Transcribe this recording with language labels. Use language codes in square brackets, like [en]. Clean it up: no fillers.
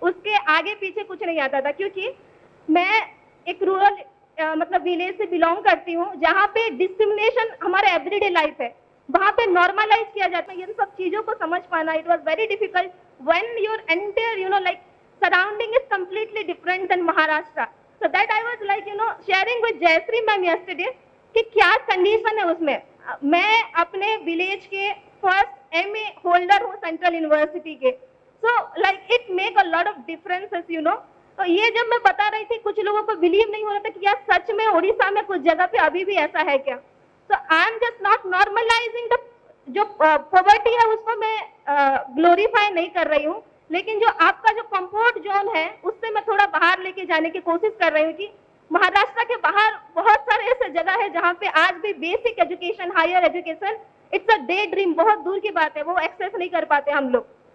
[hi] उसके आगे पीछे कुछ नहीं आता था, क्योंकि मैं एक रूरल मतलब विलेज से बिलोंग करती हूँ, जहाँ पे डिस्क्रिमिनेशन हमारे एवरीडे लाइफ है, वहाँ पे नॉर्मलाइज किया जाता है। इन सब चीजों को समझ पाना, [en] It was very difficult when your entire like surrounding is completely different than Maharashtra. So that I was like sharing with Jayashree ma'am yesterday [hi] कि क्या कंडीशन है उसमें। मैं अपने विलेज के फर्स्ट MA होल्डर हूँ सेंट्रल यूनिवर्सिटी के, [en] so like it make a lot of differences [hi] तो ये जब मैं बता रही थी, कुछ लोगों को बिलीव नहीं हो रहा था कि यार सच में उड़ीसा में कुछ जगह पे अभी भी ऐसा है क्या। [en] so I am just not normalising the [hi] जो पॉवर्टी है, उसको मैं ग्लोरीफाई नहीं कर रही हूँ, लेकिन जो आपका जो कंफर्ट जोन है उससे मैं थोड़ा बाहर लेके जाने की कोशिश कर रही हूँ कि महाराष्ट्र के बाहर बहुत सारे ऐसे जगह है जहाँ पे आज भी basic education, higher education, [en] it's a daydream, [hi] बहुत दूर की बात है, वो एक्सेस नहीं कर पाते हम लोग।